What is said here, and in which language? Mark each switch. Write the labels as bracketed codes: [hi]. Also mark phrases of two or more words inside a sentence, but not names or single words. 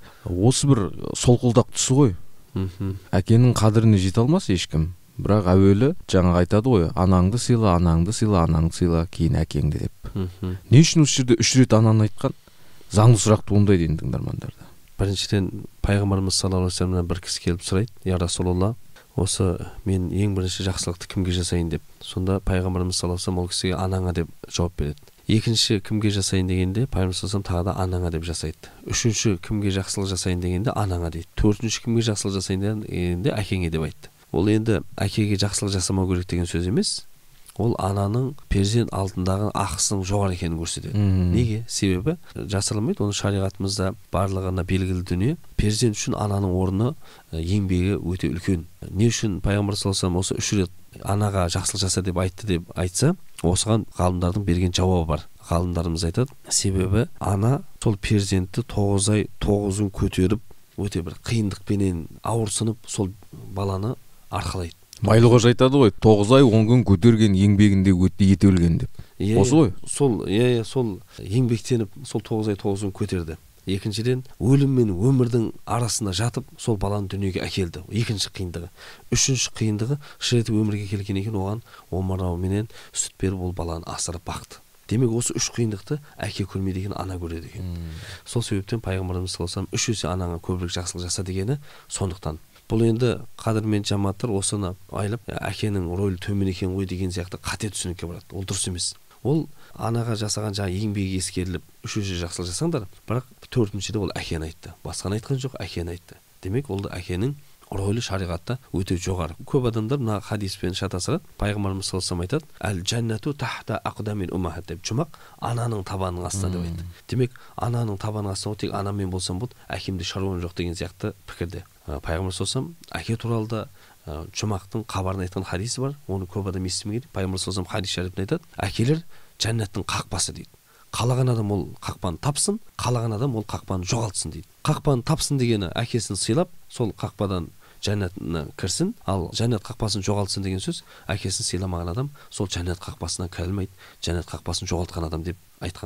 [kk] Осы бір солқылдақ тұсы ғой. Әкенің қадіріне жете алмас ешкім. Бірақ әуелі жаңа айтады ғой, анаңды сыйла, анаңды сыйла, анаңды сыйла, кейін әкеңді деп. Не үшін осы жерде 3 рет ананы айтқан? Заңды сұрақ туындайды енді тыңдармандарда. Біріншіден пайғамбарымыз [ar] صلى الله عليه وسلم [kk] бір кісі келіп сұрайды: [ar] "يا رسول الله, [kk] осы мен ең бірінші жақсылықты кімге жасайын?" деп. Сонда пайғамбарымыз [ar] صلى الله عليه وسلم [kk] ол кісіге "анаңа" деп жауап береді. Екінші кімге жасайын дегенде пайғамбар [ar] صلى الله عليه وسلم [kk] тағы да "анаңа" деп жасайды. Үшінші кімге жақсылық жасайын дегенде "анаңа" дейді. Төртінші кімге жақсылық жасайын дегенде "әкеңе" деп айтты. Ол енді әкеге жақсылық жасамау керек деген сөз емес. Ол ананың перзент алдындағы ақысының жоғары екенін көрсетеді. Неге? Себебі жасырылмайды. Оның шариғатымызда барлығына белгілі дүние. Перзент үшін ананың орны, еңбегі өте үлкен. Не үшін пайғамбар [ar] صلى الله عليه وسلم [kk] осы 3 рет анаға жақсылық жаса деп айтты деп айтса, осыған ғалымдардың берген жауабы бар. Ғалымдарымыз айтады, себебі ана сол перзентті 9 ай 9 күн көтеріп, өте бір қиындықпенен ауырсынып сол баланы арқалайды. Майлығы айтады ғой, 9 ай 10 күн көтерген еңбегінде өтті ете өлген деп. Осы ғой. Сол еңбектеніп сол 9 ай 9 күн көтерді. Екіншіден, өлім мен өмірдің арасында жатып, сол баланы дүниеге әкелді. Екінші қиындығы. Үшінші қиындығы, шыретіп өмірге келген екен, оған омырауменен сүт беріп ол баланы асырып бақты. Демек, осы 3 қиындықты әке көрмейді екен, ана көреді екен. Сол себептен пайғамбарымыз [ar] صلى الله عليه وسلم [kk] 3 есе анаңа көбірек жақсылық жаса дегені сондықтан. Бұл енді қадірмен жаматтар осыны айлап, әкенің рөлі төмен екен ғой деген сияқты қате түсінікке барады. Ол дұрыс емес. Ол анаға жасаған жаңа еңбегі ескеріліп, 3-есе жақсылық жасаңдар, бірақ 4-шіде ол әкені айтты. Басқаны айтқан жоқ, әкені айтты. Демек, ол да әкенің рөлі шариғатта өте жоғары. Көп адамдар мына хадиспен шатасырады. Пайғамбарымыз [ar] صلى الله عليه وسلم [kk] айтады: [ar] "الجنة تحت أقدام الأمهات" [kk] деп. Жұмақ ананың табанының астында деп айтты. Демек, ананың табанының астында тек анамен болсам болды, әкемде шаруам жоқ деген сияқты пікірде. Пайғамбар [ar] صلى الله عليه وسلم [kk] әке туралы да жұмақтың хабарын айтқан хадисі бар. Оны көп адам естімеген. Пайғамбар [ar] صلى الله عليه وسلم [kk] хадис шарифте айтады: "Әкелер жәннаттың қақпасы" дейді. Қалаған адам ол қақпаны тапсын, қалаған адам ол қақпаны жоғалтсын дейді. Қақпаны тапсын дегені әкесін сыйлап, сол қақпадан жәннатына кірсін, ал жәннат қақпасын жоғалтсын деген сөз, әкесін сыйламаған адам сол жәннат қақпасына кіре алмайды, жәннат қақпасын жоғалтқан адам деп айтқан.